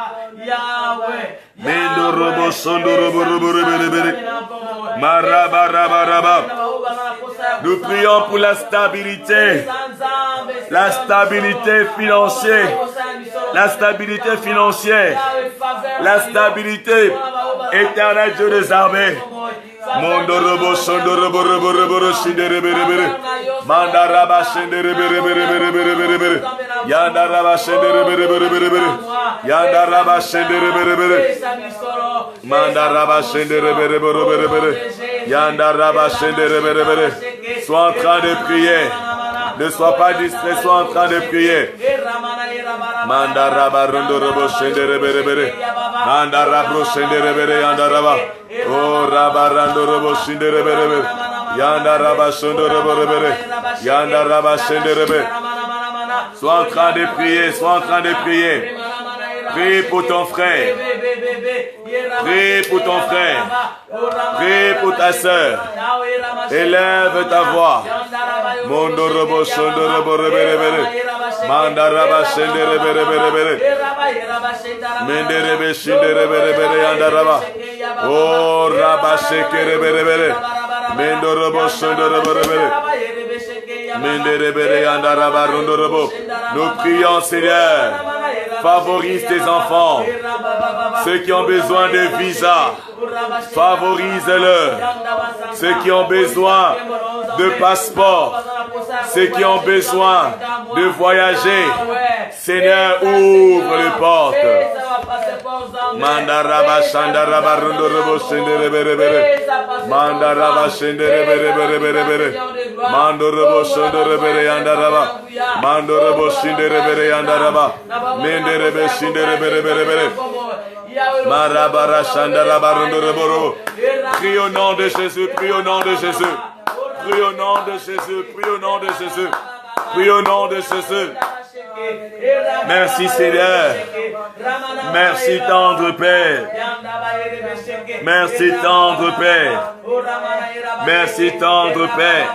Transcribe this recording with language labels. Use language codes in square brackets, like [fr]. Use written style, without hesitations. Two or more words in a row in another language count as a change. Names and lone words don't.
[fr] Nous prions pour la stabilité financière, la stabilité financière, la stabilité éternelle Dieu des armées. Mondorobo sondorobo robo robo robo mandaraba shendere bere bere bere bere bere bere yandaraba shendere bere bere bere bere yandaraba shendere bere bere mandaraba shendere bere bere bere bere yandaraba shendere bere bere. Sois en train de prier. Ne sois pas distrait, sois en train de prier. Mandaraba rondorobo shendere bere bere mandarabro shendere bere yandaraba. Oh rabarando robo shendere bere bere yandaraba sondorobo bere yandaraba shendere bere. Sois en train de prier, sois en train de prier. Prie pour ton frère. Prie pour ton frère. Prie pour ta sœur. Élève ta voix. Mondorobo sondorobo bere bere mandaraba shendere bere bere bere menderebe shendere bere bere yandaraba. Oh rabashekere bere bere mendorobo sondorobo bere menderebe yandaraba rondorobo. Nous prions, Seigneur, favorise tes enfants. Ceux qui ont besoin de visa, favorise-le. Ceux qui ont besoin de passeport, ceux qui ont besoin de voyager, Seigneur, ouvre les portes. Mandaraba shandaraba rondorobo shendere bere bere mandaraba shendere bere bere bere bere mandorobo shendere bere yandaraba mandorobo shendere bere yandaraba menderebe shendere bere bere bere marabara shandaraba rondorobo. Prie au nom de Jésus, prie au nom de Jésus, prie au nom de Jésus, prie au nom de Jésus, prie au nom de Jésus. Merci Seigneur. Merci tendre Père. Merci tendre Père. Merci tendre Père.